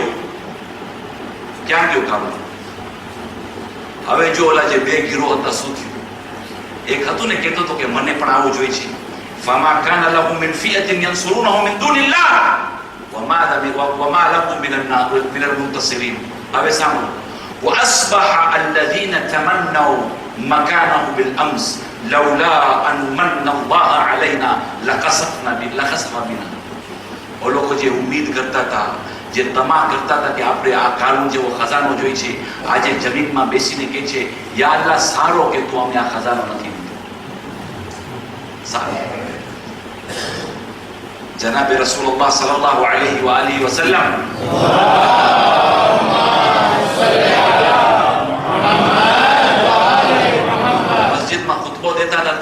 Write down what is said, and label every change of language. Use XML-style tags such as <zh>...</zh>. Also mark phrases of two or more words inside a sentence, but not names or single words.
<gu>ક્યાં ગયો કારૂન? હવે જો ઓલા જે બે ગીરો હતા શું થયું? એક હતું ને કહેતો હતો કે મને પણ આવું જોઈએ છે.</gu> <ar>فما كان له من فئة ينصرونه من دون الله وما له من المنتصرين.</ar> <gu>હવે સાંભળો.</gu> <ar>وأصبح الذين تمنوا مكانه بالأمس لولا أن من الله علينا لخسفنا بنا.</ar> <hi>वो लोग जो उम्मीद करता था,</hi> <gu>જે તમા કરતા હતા કે આપણે આ કારૂન જેવો ખજાનો જોઈ છે, આજે જમીનમાં બેસીને કહે છે યા અલ્લાહ સારો કે તું અમને આ ખજાનો નથી દીધો. સારો. જનાબે રસૂલુલ્લાહ</gu> <ar>صلى الله عليه وآله وسلم</ar> <gu>મસ્જિદમાં ખુતબો દેતા હતા.</gu>